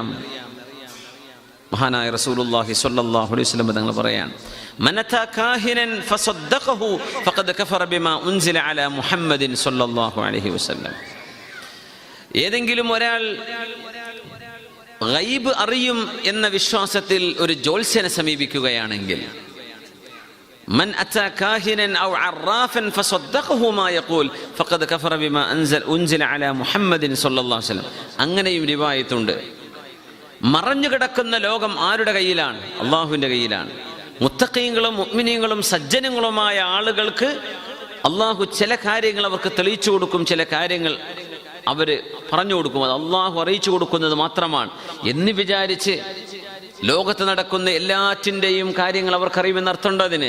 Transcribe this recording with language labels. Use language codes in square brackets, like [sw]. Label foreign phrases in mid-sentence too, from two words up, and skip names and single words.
[ar] മഹാനായ رسول الله صلى الله عليه وسلم [ml] തങ്ങൾ പറയാൻ, [ar] من أتى كاهنا فصدقه فقد كفر بما أنزل على محمد صلى الله عليه وسلم. [ml] ഏതെങ്കിലും ഒരാൾ ഗൈബ് അറിയും എന്ന വിശ്വാസത്തിൽ ഒരു ജ്യോത്സ്യനെ സമീപിക്കുകയാണെങ്കിൽ, [ar] من أتى كاهنا أو عرافا فصدقه ما يقول فقد كفر بما أنزل على محمد صلى الله عليه وسلم. [ml] അങ്ങനെയും റിവായത്തുണ്ട്. മറഞ്ഞു കിടക്കുന്ന ലോകം ആരുടെ കയ്യിലാണ്? അള്ളാഹുവിൻ്റെ കയ്യിലാണ്. മുത്തഖീങ്ങളും മുഅ്മിനീങ്ങളും സജ്ജനങ്ങളുമായ ആളുകൾക്ക് അള്ളാഹു ചില കാര്യങ്ങൾ അവർക്ക് തെളിയിച്ചു കൊടുക്കും, ചില കാര്യങ്ങൾ അവർ പറഞ്ഞു കൊടുക്കും. അത് അള്ളാഹു അറിയിച്ചു കൊടുക്കുന്നത് മാത്രമാണ് എന്ന് വിചാരിച്ച് ലോകത്ത് നടക്കുന്ന എല്ലാറ്റിൻ്റെയും കാര്യങ്ങൾ അവർക്കറിയുമെന്ന് അർത്ഥമുണ്ടോ അതിന്?